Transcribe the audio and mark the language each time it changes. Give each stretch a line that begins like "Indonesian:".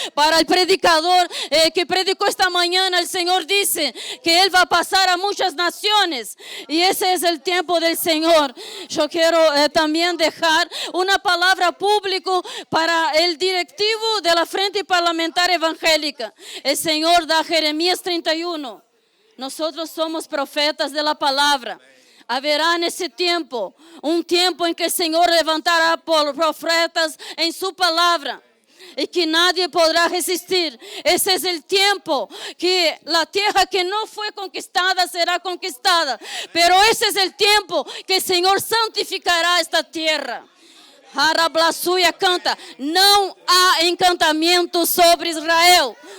Spanish: Para el predicador que predicó esta mañana, el Señor dice que Él va a pasar a muchas naciones, y ese es el tiempo del Señor. Yo quiero también dejar una palabra pública para el directivo de la Frente Parlamentar Evangélica. El Señor da Jeremías 31. Nosotros somos profetas de la palabra.
Portuguese: Haverá nesse tempo um tempo em que o Senhor levantará profetas em sua palavra.
Spanish: y que nadie podrá resistir. Ese es el tiempo que la tierra que no fue conquistada será conquistada. Pero ese es el tiempo que el Señor santificará esta tierra.
Portuguese: Harablasuia canta, não há encantamento sobre Israel.